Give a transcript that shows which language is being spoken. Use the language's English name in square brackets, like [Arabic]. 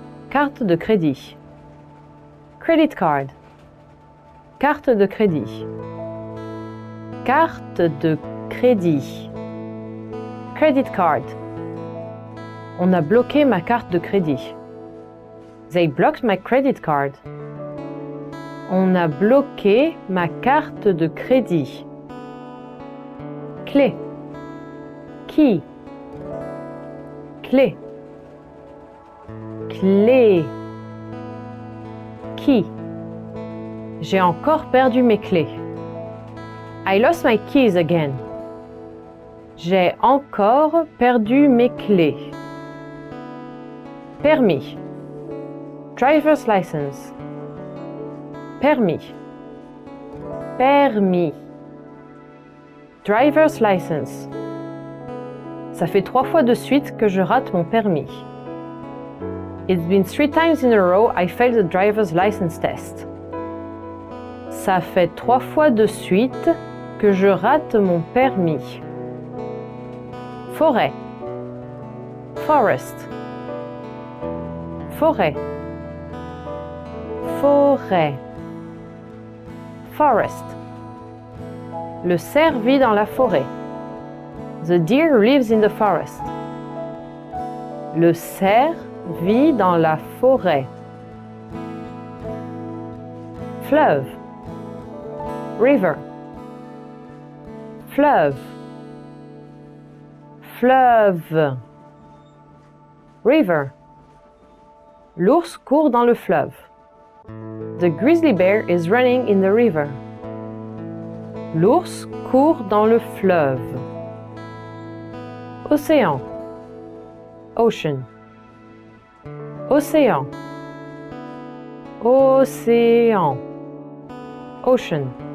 [French] Carte de crédit. Credit card. Carte de crédit. Carte de crédit. Credit card. On a bloqué ma carte de crédit. [English] They blocked my credit card. [French] On a bloqué ma carte de crédit. Clé. Key. Clé. Clé. Key. J'ai encore perdu mes clés. [English] I lost my keys again. [French] J'ai encore perdu mes clés. Permis. Driver's license. Permis. Permis. [English] Driver's license. [French] Ça fait 3 fois de suite que je rate mon permis. [English] It's been 3 times in a row I failed the driver's license test. [French] Ça fait 3 fois de suite que je rate mon permis. Forêt. Forest. Forêt. Forêt. Forest. Le cerf vit dans la forêt. [English] The deer lives in the forest. [French] Le cerf vit dans la forêt. Fleuve. River. Fleuve. Fleuve. River. L'ours court dans le fleuve. [English] The grizzly bear is running in the river. [French] L'ours court dans le fleuve. Océan. Ocean. Océan. Océan. Ocean.